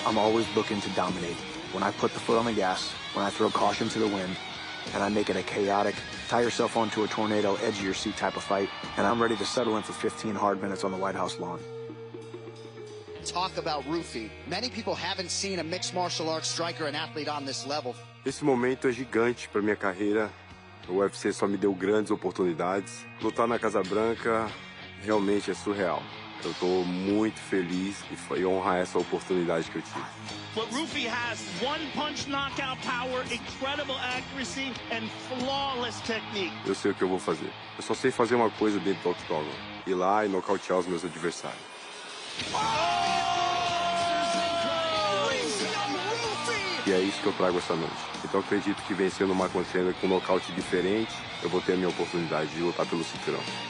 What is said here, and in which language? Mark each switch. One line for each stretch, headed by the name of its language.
English: I'm always looking to dominate. When I put the foot on the gas, when I throw caution to the wind, and I make it a chaotic, tie yourself onto a tornado, edge of your seat type of fight, and I'm ready to settle in for 15 hard minutes on the White House lawn. Talk about Rufy. Many people haven't seen a mixed martial arts striker and athlete on this level.
Portuguese: Esse momento é gigante para minha carreira. O UFC só me deu grandes oportunidades. Lutar na Casa Branca realmente é surreal. Eu estou muito feliz e honrar essa oportunidade que eu tive.
English: But Rufy has one-punch knockout power, incredible accuracy, and flawless technique.
Portuguese: Eu sei o que eu vou fazer. Eu só sei fazer uma coisa dentro do octagon. Ir lá e nocautear os meus adversários. E é isso que eu trago essa noite. Então acredito que vencendo o Michael Chandler com um nocaute diferente, eu vou ter a minha oportunidade de lutar pelo cinturão.